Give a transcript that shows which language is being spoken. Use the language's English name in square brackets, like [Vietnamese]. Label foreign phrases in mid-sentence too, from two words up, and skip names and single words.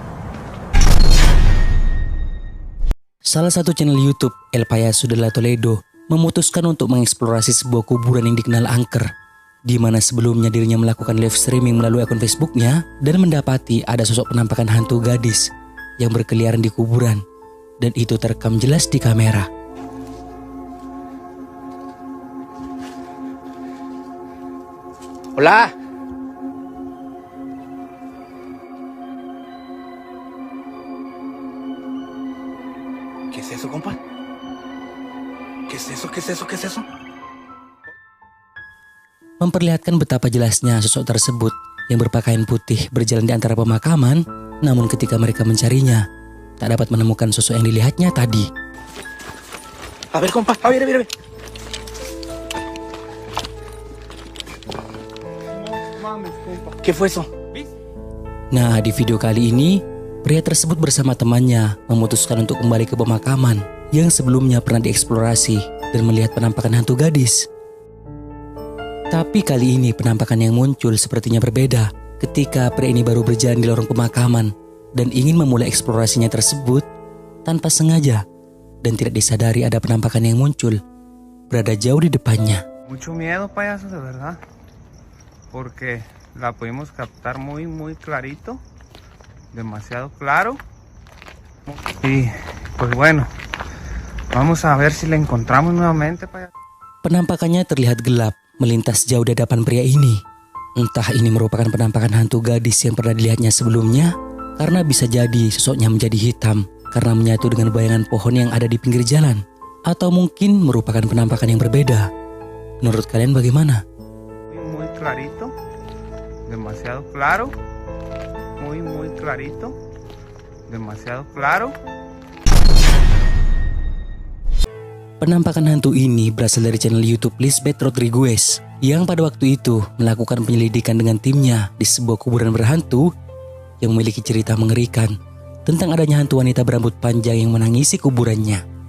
[Indonesian] Salah satu channel YouTube, El Payaso de la Toledo, memutuskan untuk mengeksplorasi sebuah kuburan yang dikenal angker, di mana sebelumnya dirinya melakukan [English] live streaming [Indonesian] melalui akun Facebooknya dan mendapati ada sosok penampakan hantu gadis yang berkeliaran di kuburan, dan itu terekam jelas di kamera. [Spanish] Hola. ¿Qué es eso, compa? ¿Qué es eso? ¿Qué es eso? ¿Qué es eso? [Indonesian] Memperlihatkan betapa jelasnya sosok tersebut yang berpakaian putih berjalan di antara pemakaman, namun ketika mereka mencarinya, tak dapat menemukan sosok yang dilihatnya tadi. [Spanish] A ver, compa, a ver. ¿Qué fue eso? [Indonesian] Nah, di video kali ini, pria tersebut bersama temannya memutuskan untuk kembali ke pemakaman yang sebelumnya pernah dieksplorasi dan melihat penampakan hantu gadis. Tapi kali ini penampakan yang muncul sepertinya berbeda ketika pria ini baru berjalan di lorong pemakaman dan ingin memulai eksplorasinya tersebut tanpa sengaja dan tidak disadari ada penampakan yang muncul berada jauh di depannya. [Spanish] Mucho miedo, payaso, de verdad, porque la pudimos captar muy clarito, demasiado claro. Y pues bueno, vamos a ver si la encontramos nuevamente, payaso. [Indonesian] Penampakannya terlihat gelap melintas jauh di hadapan pria ini. Entah ini merupakan penampakan hantu gadis yang pernah dilihatnya sebelumnya, Karena bisa jadi sosoknya menjadi hitam karena menyatu dengan bayangan pohon yang ada di pinggir jalan. Atau mungkin merupakan penampakan yang berbeda. Menurut kalian bagaimana? [Spanish] Muy clarito, demasiado claro, muy clarito, demasiado claro. [Indonesian] Penampakan hantu ini berasal dari channel YouTube Lisbeth Rodriguez yang pada waktu itu melakukan penyelidikan dengan timnya di sebuah kuburan berhantu yang memiliki cerita mengerikan tentang adanya hantu wanita berambut panjang yang menangisi kuburannya.